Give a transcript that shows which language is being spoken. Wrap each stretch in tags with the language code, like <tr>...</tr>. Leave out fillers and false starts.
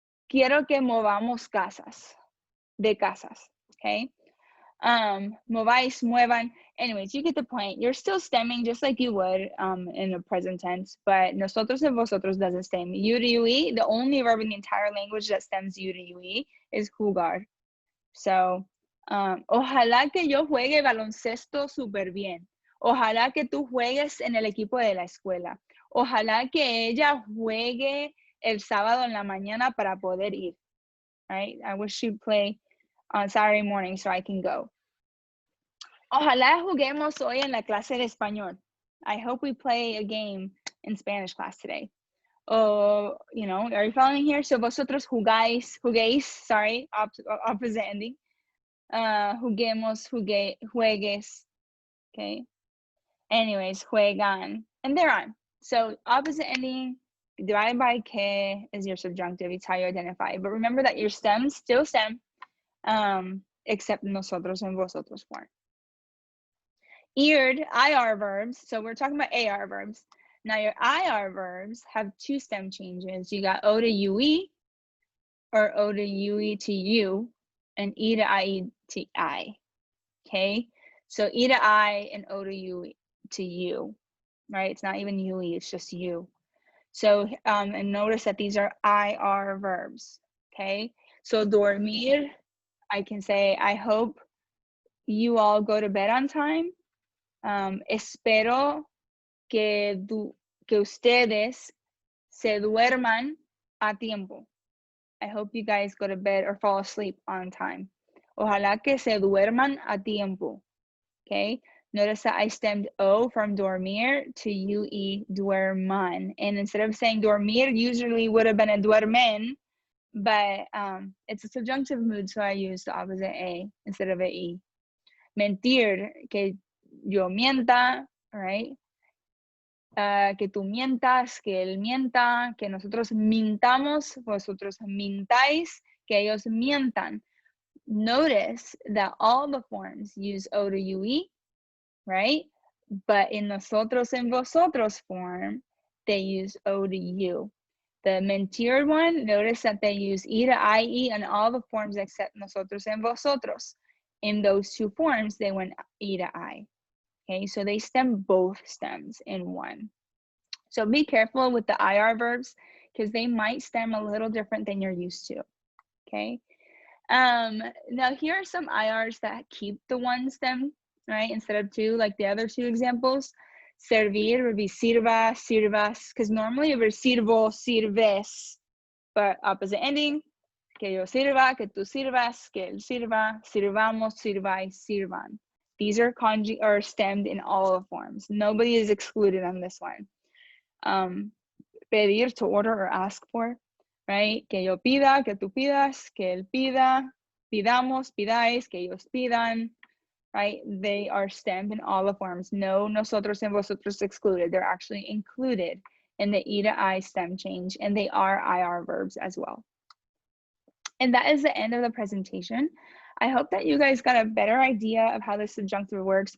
<es>Quiero que movamos casas, de casas, okay?</es> <en>Mováis, muevan. Anyways, you get the point. You're still stemming just like you would in the present tense, but nosotros and vosotros doesn't stem. U to UE, the only verb in the entire language that stems U to UE is jugar.</en> <es>So, ojalá que yo juegue baloncesto súper bien. Ojalá que tú juegues en el equipo de la escuela. Ojalá que ella juegue el sábado en la mañana para poder ir.</es> <en>Right? I wish she'd play on Saturday morning so I can go.</en> <es>Ojalá juguemos hoy en la clase de español.</es> <en>I hope we play a game in Spanish class today. Are you following here? So vosotros juguéis, sorry, opposite ending.</en> <es>Juguemos, juegues, okay?</es> <en>Anyways, juegan, and they're on. So opposite ending divided by que is your subjunctive. It's how you identify. But remember that your stems still stem, except nosotros and vosotros form. Eared, IR verbs. So we're talking about AR verbs. Now your IR verbs have two stem changes. You got O to UE, or O to UE to U, and E to IE to I. Okay? So E to I and O to U to U, right? It's not even UE, it's just U. So, and notice that these are IR verbs, okay? So dormir, I can say, I hope you all go to bed on time.</en> <es>Espero que ustedes se duerman a tiempo.</es> <en>I hope you guys go to bed or fall asleep on time.</en> <es>Ojalá que se duerman a tiempo.</es> <en>Okay? Notice that I stemmed O from dormir to UE, duerman. And instead of saying dormir, usually would have been a duermen, but it's a subjunctive mood, so I used the opposite A instead of a E.</en> <es>Mentir, que yo mienta, right? Que tú mientas, que él mienta, que nosotros mintamos, vosotros mintáis, que ellos mientan.</es> <en>Notice that all the forms use O to UE, right? But in nosotros and vosotros form, they use O to U. The mentir one, notice that they use E to IE on all the forms except nosotros and vosotros. In those two forms, they went E to I. Okay, so they stem both stems in one. So be careful with the IR verbs because they might stem a little different than you're used to. Okay. Now here are some IRs that keep the one stem, right, instead of two, like the other two examples.</en> <es>Servir</es> <en>would be</en> <es>sirva, sirvas,</es> <en>because normally it would be</en> <es>sirvo, sirves,</es> <en>but opposite ending,</en> <es>que yo sirva, que tú sirvas, que él sirva, sirvamos, sirváis, sirvan.</es> <en>These are or stemmed in all the forms. Nobody is excluded on this one. Pedir, to order or ask for, right?</en> <es>Que yo pida, que tú pidas, que él pida, pidamos, pidáis, que ellos pidan, right?</es> <en>They are stemmed in all the forms. No nosotros and vosotros excluded. They're actually included in the E to I stem change, and they are IR verbs as well. And that is the end of the presentation. I hope that you guys got a better idea of how the subjunctive works.</en>